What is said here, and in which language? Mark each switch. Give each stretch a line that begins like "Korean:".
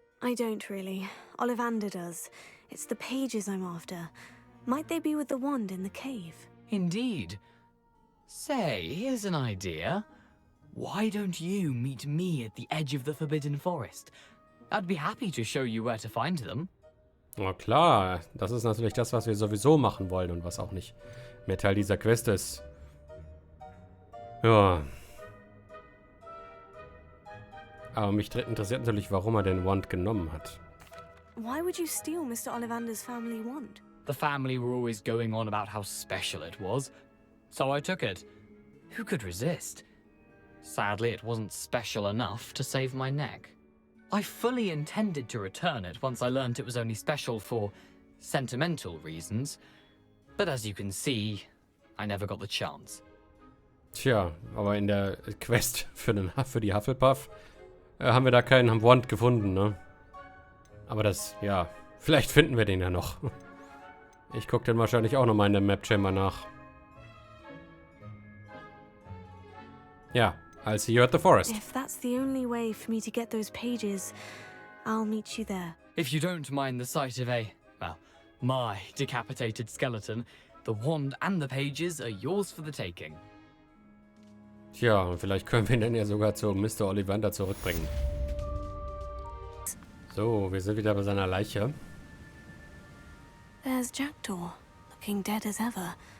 English: I don't really. Ollivander does. It's the pages I'm after. Might they be with the wand in the cave? Indeed. Say, here's an idea. Why don't you meet me at the edge of the Forbidden Forest? I'd be happy to show you where to find them.
German: Na klar, das ist natürlich das, was wir sowieso machen wollen und was auch nicht mehr Teil dieser Quest ist. Ja. Aber mich interessiert natürlich, warum er den Wand genommen hat.
English: Why would you steal Mr. Ollivander's family wand? The family were always going on about how special it was, so I took it. Who could resist? Sadly, it wasn't special enough to save my neck. I fully intended to return it once I learned it was only special for sentimental reasons, but as you can see, I never got the chance.
German: Tja, aber in der Quest für die Hufflepuff haben wir da keinen Wand gefunden, ne? Aber das, ja, vielleicht finden wir den ja noch. Ich gucke den wahrscheinlich auch nochmal in der Map Chamber nach.
English: Ja, I'll see you at the forest. If that's the only way for me to get those pages, I'll meet you there. If you don't mind the sight of my decapitated skeleton, the wand and the pages are yours for the taking.
German: Tja, und vielleicht können wir ihn dann ja sogar zu Mr. Ollivander zurückbringen. So, wir sind wieder bei seiner Leiche.
English: There's Jackdaw, looking dead as ever.